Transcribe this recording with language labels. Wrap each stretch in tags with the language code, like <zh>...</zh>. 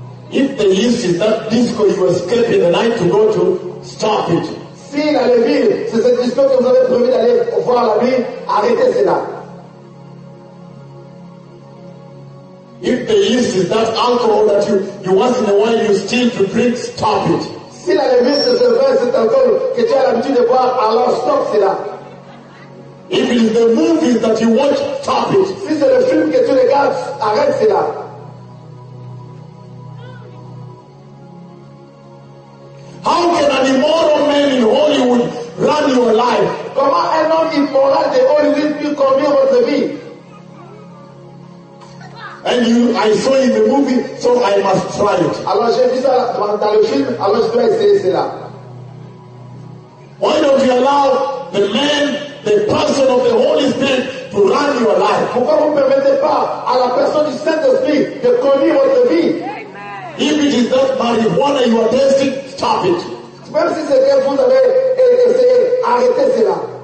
<en>if the yeast is that disco you escape in the night to go to, stop it.</en> <fr>Si la levure, c'est cette disco que vous avez promis d'aller voir la nuit, arrêtez cela.</fr> <en>If the yeast is that alcohol that you once in a while you steal to drink, stop it.</en> <fr>Si la levure, c'est ce vin, cet alcool que tu as l'habitude de boire, alors stop cela.</fr> <en>If it is the movies that you watch, stop it.</en> <fr>Si c'est le film que tu regardes, arrête cela.</fr> <en>How can an immoral man in Hollywood run your life?</en> <fr>Comment un homme immoral de Hollywood peut conduire votre vie?</fr> <en>And you, I saw in the movie, so I must try it.</en> <fr>Alors j'ai vu ça dans le film, alors je dois essayer cela.</fr> <en>Why don't you allow the man, the person of the Holy Spirit, to run your life?</en> <fr>Pourquoi vous ne permettez pas à la personne du Saint-Esprit de conduire votre vie?</fr> <en>If it is that marijuana you are tasting, stop it.</en> <fr>Même si c'est que vous avez essayé, arrêtez cela.</fr>